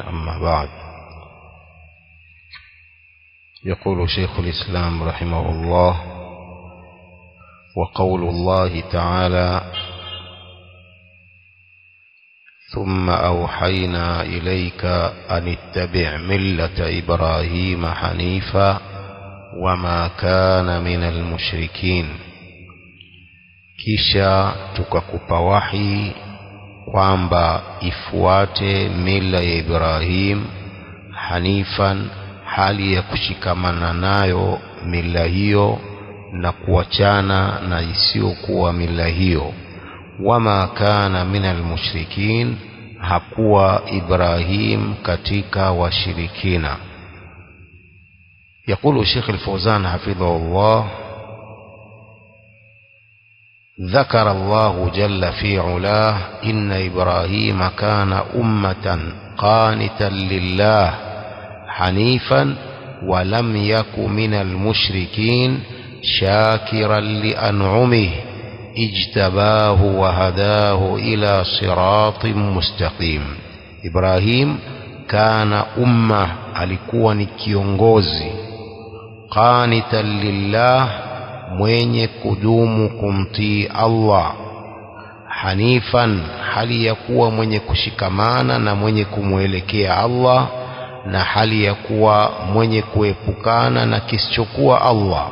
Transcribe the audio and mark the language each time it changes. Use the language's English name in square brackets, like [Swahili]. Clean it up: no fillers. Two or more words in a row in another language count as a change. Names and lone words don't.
[Arabic] أما بعد، يقول شيخ الإسلام رحمه الله: وقول الله تعالى: ثم أوحينا إليك أن اتبع ملة إبراهيم حنيفا وما كان من المشركين. [Swahili] Kisha tukakupa wahi kwamba ifuate mila ya Ibrahim hanifan, hali ya kushikamana nayo mila hiyo na kuachana na isiyokuwa mila hiyo. [Arabic] وما كان من المشركين, [Swahili] hakuwa Ibrahim katika washirikina. [Arabic] يقول الشيخ الفوزان حفظه الله: ذكر الله جل في علاه إن إبراهيم كان أمة قانتا لله حنيفا ولم يك من المشركين شاكرا لأنعمه اجتباه وهداه إلى صراط مستقيم. إبراهيم كان أمة، [Swahili] alikuwa ni kiongozi, [Arabic] قانتا لله, [Swahili] mwenye kudumu kumtii Allah, hanifan, hali ya kuwa mwenye kushikamana na mwenye kumwelekea Allah, na hali ya kuwa mwenye kuepukana na kisichokuwa Allah.